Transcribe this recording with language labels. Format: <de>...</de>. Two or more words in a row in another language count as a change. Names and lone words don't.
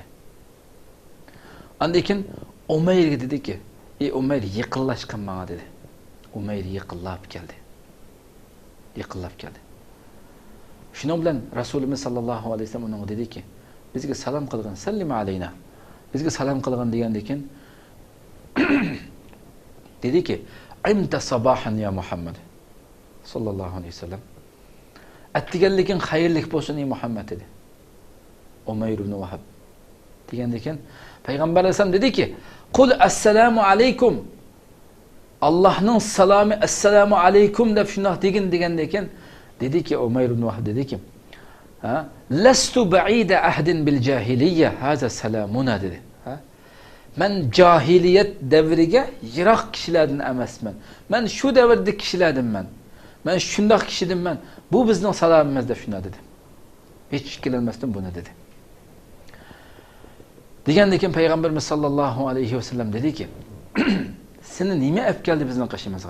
<uz>Andan Umayrga dedi ki: "Ey Umayr, yiqinlashqin menga" dedi. Umayr yiqinlab keldi. Yiqinlab keldi. Shuning bilan Rasulimiz</uz> <ar>صلى الله عليه وسلم</ar> <uz>unga dedi ki: "Bizga salom qilgan,</uz> <ar>سلم علينا."</ar> <uz>Bizga salom qilgan degandan keyin dedi ki:</uz> <ar>"انعم صباحا يا محمد." صلى الله عليه وسلم.</ar> <uz>Attiganlikin xayrlik bo'lsin ey Muhammad dedi. Umayr ibn Vahb. Degandan keyin Payg'ambar alayhisalom dedi ki:</uz> <ar>"قل السلام عليكم."</ar> <uz>Allohning salomi</uz> <ar>السلام عليكم</ar> <uz>deb shunday degandan keyin dedi ki Umayr ibn Vahb dedi ki:</uz> <ar>"لست بعيد عهد بالجاهلية، هذا سلامنا"</ar> <uz>dedi. Men jahiliyet devriga yiroq kishilardan emasman. Men shu davrda kishilardanman. Men shundoq kishidanman. Bu bizning salomimiz deb shunday dedi. Hech ikkilanmasdan buni dedi. Degandan keyin Payg'ambarimiz</uz> <ar>صلى الله عليه وسلم</ar> <uz>dedi ki: "Seni nima olib keldi bizning qishimizga?</uz>